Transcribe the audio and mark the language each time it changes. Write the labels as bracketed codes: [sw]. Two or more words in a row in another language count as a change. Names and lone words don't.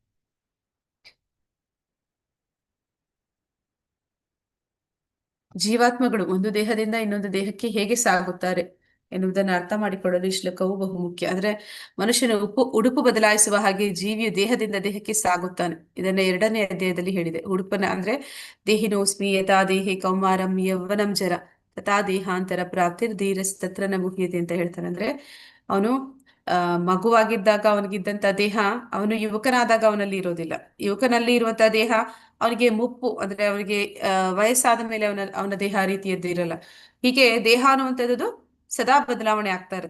[kn] ಜೀವಾತ್ಮಗಳು ಒಂದು ದೇಹದಿಂದ ಇನ್ನೊಂದು ದೇಹಕ್ಕೆ ಹೇಗೆ ಸಾಗುತ್ತಾರೆ ಎನ್ನುವುದನ್ನು ಅರ್ಥ ಮಾಡಿಕೊಳ್ಳಲು ಈ ಶ್ಲೋಕವು ಬಹುಮುಖ್ಯ. ಅಂದ್ರೆ ಮನುಷ್ಯನ ಉಡುಪು ಬದಲಾಯಿಸುವ ಹಾಗೆ ಜೀವಿಯು ದೇಹದಿಂದ ದೇಹಕ್ಕೆ ಸಾಗುತ್ತಾನೆ. ಇದನ್ನ 2ನೇ ಅಧ್ಯಾಯದಲ್ಲಿ ಹೇಳಿದೆ. ಉಡುಪನ ಅಂದ್ರೆ [sa] ದೇಹಿನೋಸ್ಮಿ ಯಥಾ ದೇಹಿ ಕೌಮಾರಂ ಯೌವನಂ ಜರ ತಥಾ ದೇಹಾಂತರ ಪ್ರಾಪ್ತಿರ್ ಧೀರಸ್ತತ್ರ ನ ಮುಹ್ಯತೆ [kn] ಅಂತ ಹೇಳ್ತಾನೆ. ಅಂದ್ರೆ ಅವನು ಮಗುವಾಗಿದ್ದಾಗ ಅವನಿಗಿದ್ದಂತ ದೇಹ ಅವನು ಯುವಕನಾದಾಗ ಅವನಲ್ಲಿ ಇರೋದಿಲ್ಲ. ಯುವಕನಲ್ಲಿ ಇರುವಂತಹ ದೇಹ ಅವನಿಗೆ ಮುಪ್ಪು ಅಂದ್ರೆ ಅವನಿಗೆ ವಯಸ್ಸಾದ ಮೇಲೆ ಅವನ ದೇಹ ಆ ರೀತಿಯದ್ದು ಇರಲ್ಲ. ಹೀಗೆ ದೇಹ ಅನ್ನುವಂಥದ್ದು ಸದಾ ಬದಲಾವಣೆ ಆಗ್ತಾ ಇರುತ್ತೆ.